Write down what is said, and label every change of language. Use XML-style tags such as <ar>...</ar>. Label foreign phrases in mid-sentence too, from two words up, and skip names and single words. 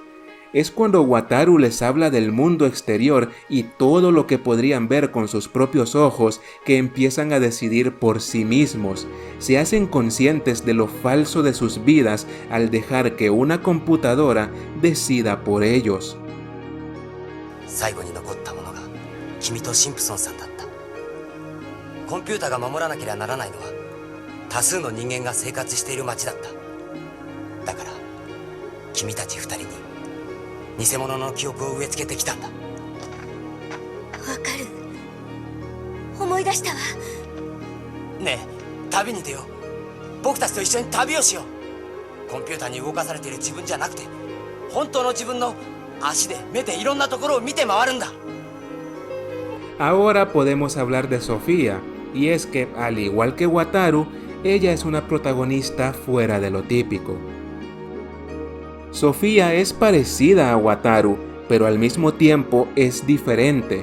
<es>Es cuando Wataru les habla del mundo exterior y todo lo que podrían ver con sus propios ojos que empiezan a decidir por sí mismos. Se hacen conscientes de lo falso de sus vidas al dejar que una computadora decida por ellos.</es> <ja>最後に残ったものが君とシンプソンさんだった。コンピューターが守らなければならないのは多数の人間が生活している街だった。だから君たち二人に偽物の記憶を植え付けてきたんだ。わかる。思い出したわ。ねえ、旅に出よう。僕たちと一緒に旅をしよう。コンピューターに動かされている自分じゃなくて、本当の自分の足で目でいろんなところを見て回るんだ。</ja> <es>Ahora podemos hablar de Sofía, y es que, al igual que Wataru, ella es una protagonista fuera de lo típico. Sofía es parecida a Wataru, pero al mismo tiempo es diferente.</es>